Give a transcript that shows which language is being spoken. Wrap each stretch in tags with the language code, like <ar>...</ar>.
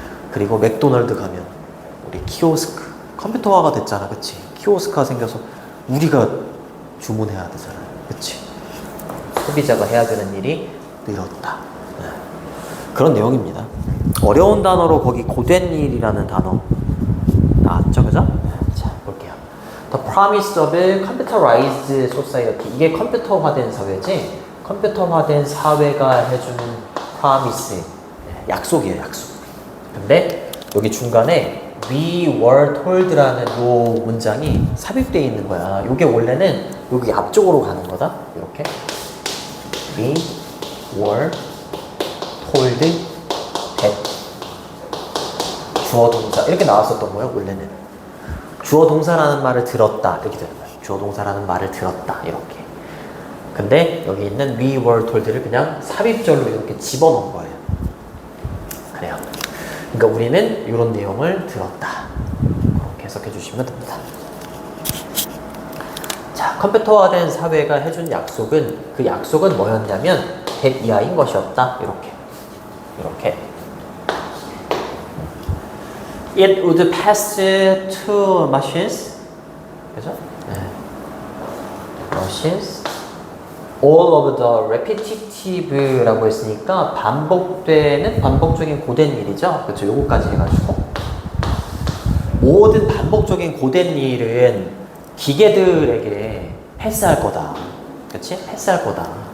<ko>그리고 맥도날드 가면 우리 키오스크 컴퓨터화가 됐잖아, 그치? 키오스크가 생겨서 우리가 주문해야 되잖아요. 그치? 소비자가 해야 되는 일이 늘었다. 네. 그런 내용입니다. 어려운 단어로 거기 고된 일이라는 단어 나왔죠, 그죠? 네. 자, 볼게요.</ko> <en>The promise of a computerized society.</en> <ko>이게 컴퓨터화된 사회지? 컴퓨터화된 사회가 해주는 promise. 네. 약속이에요, 약속. 근데 여기 중간에</ko> <en>We were told</en> <ko>라는 요 문장이 삽입되어 있는 거야. 요게 원래는 여기 앞쪽으로 가는 거다. 이렇게</ko> <en>We were told that</en> <ko>주어 동사 이렇게 나왔었던 거예요. 원래는 주어 동사라는 말을 들었다 이렇게 되는 거예요. 주어 동사라는 말을 들었다 이렇게. 근데 여기 있는</ko> <en>We were told</en> <ko>를 그냥 삽입절로 이렇게 집어넣은 거예요. 그래요. 그러니까 우리는 이런 내용을 들었다. 그렇게 해석해 주시면 됩니다. 자, 컴퓨터화된 사회가 해준 약속은 그 약속은 뭐였냐면 that 이하인 것이었다. 이렇게.</ko> <en>It would pass two machines.</en> <ko>그죠? 네. Machines.</ko> <en>All of the repetitive</en> <ko>라고 했으니까 반복적인 고된 일이죠. 그렇죠. 요거까지 해가지고 모든 반복적인 고된 일은 기계들에게 패스할 거다. 그렇지? 패스할 거다.</ko>